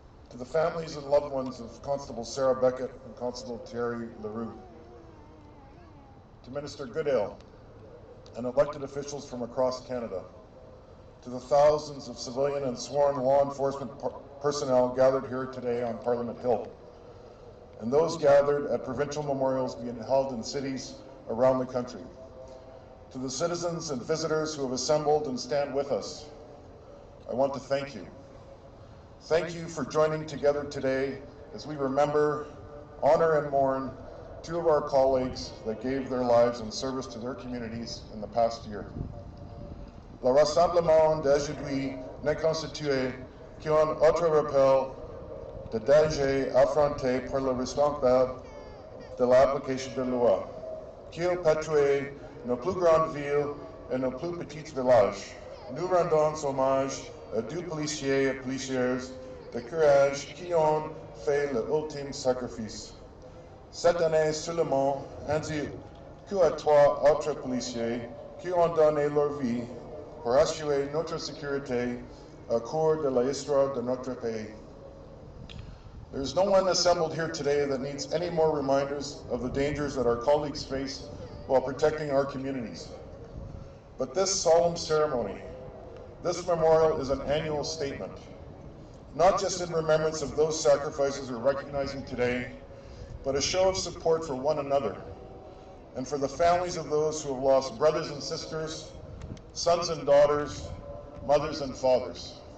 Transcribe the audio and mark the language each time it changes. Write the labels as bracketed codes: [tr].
[en] To the families and loved ones of Constable Sarah Beckett and Constable Thierry Leroux, to Minister Goodale and elected officials from across Canada, to the thousands of civilian and sworn law enforcement personnel gathered here today on Parliament Hill, and those gathered at provincial memorials being held in cities around the country, to the citizens and visitors who have assembled and stand with us, I want to thank you. Thank you for joining together today as we remember, honor, and mourn two of our colleagues that gave their lives in service to their communities in the past year. [fr] Le rassemblement d'aujourd'hui n'est constitué qu'un autre rappel de dangers affrontés par le responsable de l'application de la loi, qui ont patrouillé nos plus grandes villes et nos plus petits villages. Nous rendons hommage à deux policiers et policières de courage qui ont fait l'ultime sacrifice. Cette année seulement, ainsi qu'à trois autres policiers qui ont donné leur vie pour assurer notre sécurité au cours de l'histoire de notre pays. [en] There is no one assembled here today that needs any more reminders of the dangers that our colleagues face while protecting our communities. But this solemn ceremony, this memorial is an annual statement, not just in remembrance of those sacrifices we're recognizing today, but a show of support for one another and for the families of those who have lost brothers and sisters, sons and daughters, mothers and fathers.